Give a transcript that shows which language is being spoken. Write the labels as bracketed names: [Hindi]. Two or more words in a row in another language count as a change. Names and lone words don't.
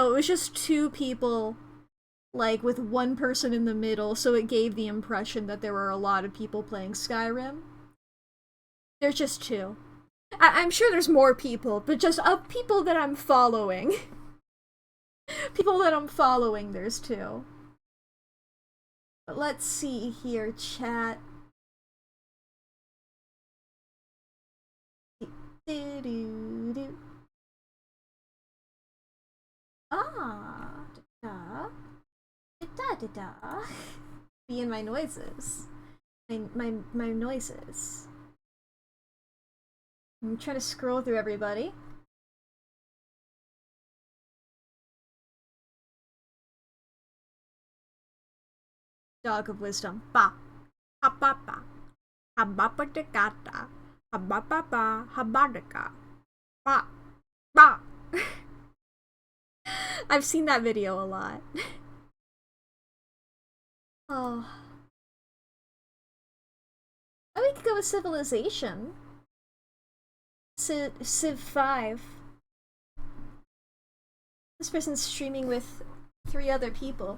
[English] No, it was just 2 people like with one person in the middle, so it gave the impression that there were a lot of people playing Skyrim. There's just 2. I'm sure there's more people, but just of people that I'm following. People that I'm following, there's 2. But let's see here, chat. Ah, da da da da. Be in my noises. My noises. I'm trying to scroll through everybody. Dog of wisdom. Ba. Ha ba ba. Ha ba ba da ga da. Ha ba ba ba. Ha ba da ga. Ba. Ba. I've seen that video a lot. Oh. Oh, we could go with Civilization. Civ 5. This person's streaming with 3 other people.